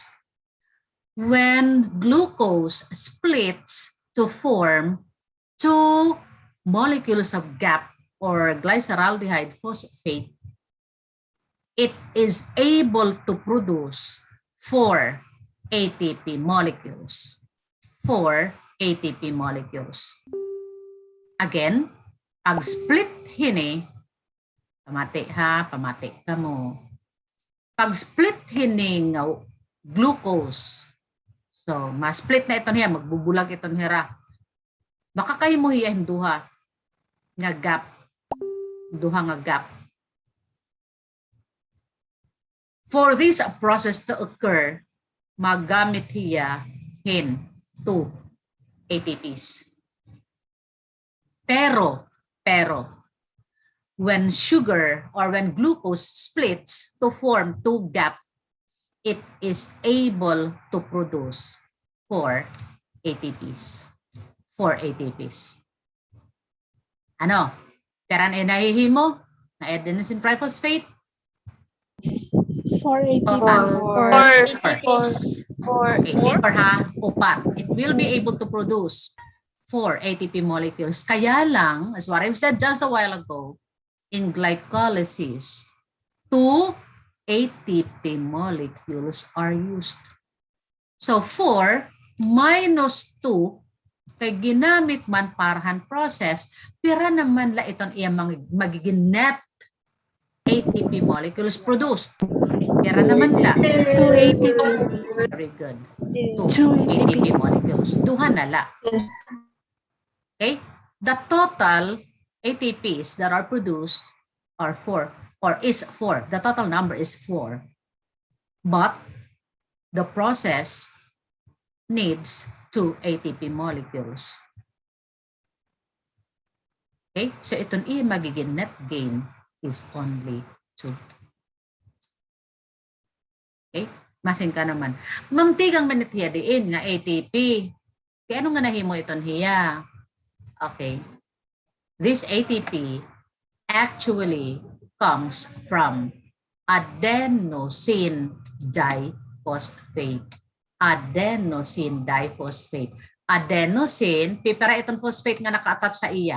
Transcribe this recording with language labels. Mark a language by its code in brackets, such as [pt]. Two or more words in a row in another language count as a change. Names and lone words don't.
[en] When glucose splits to form 2 molecules of GAP or glyceraldehyde phosphate, it is able to produce 4 ATP molecules. 4 ATP molecules. Again, [war] pag split hini, pamati ka mo. Pag split hini ng glucose, so ma-split na ito niya, magbubulag ito niya. Makakahimu hiya duha nga gap. Duha nga gap. [en] For this process to occur, [war] magamit hiya hin 2 ATPs. Pero, [en] when sugar or when glucose splits to form 2 gap, it is able to produce 4 ATPs. 4 ATPs. Ano? [war] Karan ay nahihimo na adenosine triphosphate? [en] 4 Total. ATPs. Okay, 4 ha, 4. It will be able to produce 4 ATP molecules. [tl] Kaya lang, [en] as what I've said just a while ago, in glycolysis, 2 ATP molecules are used. So 4 minus 2, [war] kay ginamit man parahan process, pira naman la iton iya magiging [en] net ATP molecules produced. [war] Pira naman la. [en] 2 ATP. Very good. 2 ATP molecules. [war] Duha na la. [en] Okay? The total ATPs that are produced are 4 or is 4. The total number is 4. But the process needs 2 ATP molecules. Okay? So [war] itong iya magiging [en] net gain is only 2. [war] Okay? Masin ka naman. Mamtigang manit hiya diin nga ATP. Kaya ano nga nahimo iton hiya? [en] Okay. This ATP actually comes from adenosine diphosphate. Adenosine diphosphate. Adenosine, [war] pipara itong phosphate nga naka-attach sa iya.